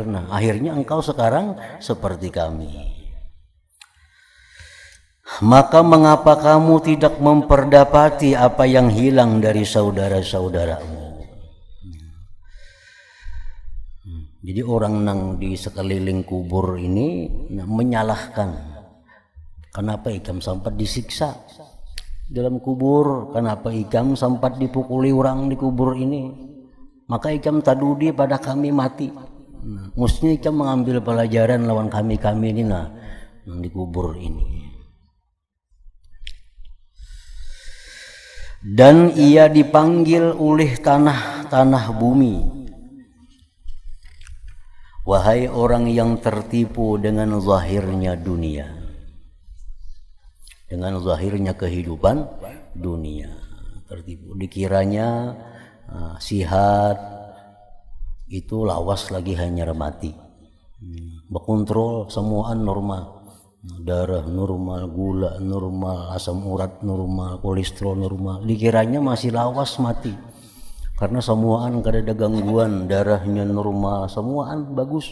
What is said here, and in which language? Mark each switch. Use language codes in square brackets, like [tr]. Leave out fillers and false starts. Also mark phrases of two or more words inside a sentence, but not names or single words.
[id] Nah, akhirnya engkau sekarang seperti kami. Maka mengapa kamu tidak memperdapati apa yang hilang dari saudara-saudaramu? [bjn] Jadi orang nang di sekeliling kubur ini menyalahkan, kenapa ikam sempat disiksa dalam kubur, kenapa ikam sempat dipukuli orang di kubur ini, maka ikam tadudi pada kami mati. Mestinya ikam mengambil pelajaran lawan kami ini nang di kubur ini. [id] Dan ia dipanggil oleh tanah bumi. Wahai orang yang tertipu dengan zahirnya dunia, dengan zahirnya kehidupan dunia, tertipu. [bjn] Dikiranya sihat itu lawas lagi hanya mati, berkontrol semuaan normal, darah normal, gula normal, asam urat normal, kolesterol normal. Dikiranya masih lawas mati. Karena semuaan kada ada gangguan, darahnya normal, semuaan bagus.